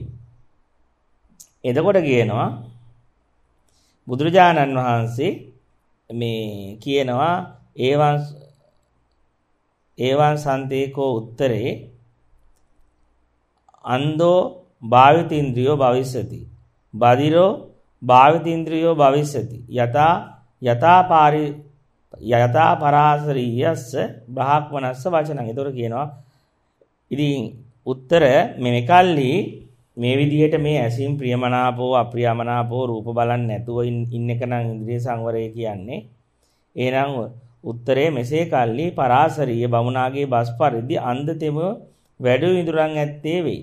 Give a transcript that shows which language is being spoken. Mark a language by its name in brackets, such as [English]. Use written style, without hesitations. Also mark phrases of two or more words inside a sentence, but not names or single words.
[Sinhala] එතකොට කියනවා බුදුරජාණන් වහන්සේ මේ කියනවා [Pali] ඒවං සන්තේකෝ උත්තරේ අන්දෝ භාවිතේන්ද්‍රියෝ භවිස්සති බදිරෝ භාවිතේන්ද්‍රියෝ භවිස්සති යතා යතා පරාසරීයස්ස බ්‍රාහ්මනස්ස වචනං. [Sinhala] ඒතොර කියනවා ඉතින් උත්තර මේ කල්ලි මේ විදිහට මේ ඇසින් [Pali] ප්‍රියමනාපෝ අප්‍රියමනාපෝ [Sinhala] රූප බලන්නේ නැතුව ඉන්න එක නම් ඉන්ද්‍රිය සංවරය කියන්නේ. එහෙනම් උත්තරේ මෙසේ කල්ලි පරාසරීය බමුණාගේ බස් පරිදි අන්ධතෙම වැඩ ඉඳුරන් ඇත්තේ වෙයි.